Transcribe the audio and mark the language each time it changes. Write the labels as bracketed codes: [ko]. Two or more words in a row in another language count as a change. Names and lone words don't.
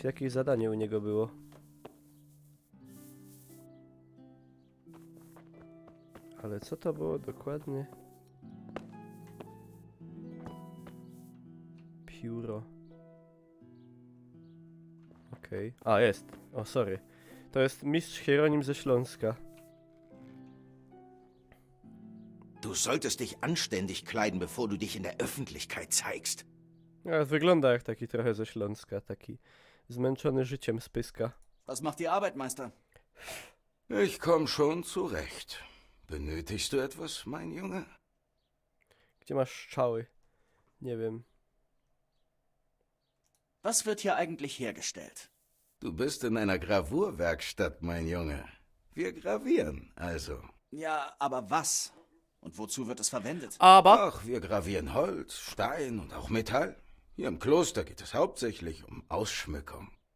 [pl] Jakieś zadanie u niego było. Ale co to było dokładnie? Pióro. Okej. A, jest. O, sorry. To jest mistrz Hieronim ze Śląska. [de] Du solltest dich anständig kleiden, bevor du dich in der Öffentlichkeit zeigst. [pl] Ja, wygląda jak taki trochę ze Śląska. Taki zmęczony życiem z Pyska. [de] Was macht die Arbeit, Meister? Ich komm schon zurecht. Benötigst du etwas, mein Junge? [pl] Gdzie masz strzały? Nie wiem. [de] Was wird hier eigentlich hergestellt? Du bist in einer Gravurwerkstatt, mein Junge. Wir gravieren, also. Ja, aber was? Und wozu wird es verwendet? Aber... Ach, wir gravieren Holz, Stein und auch Metall. Hier im Kloster geht es hauptsächlich um Ausschmückung.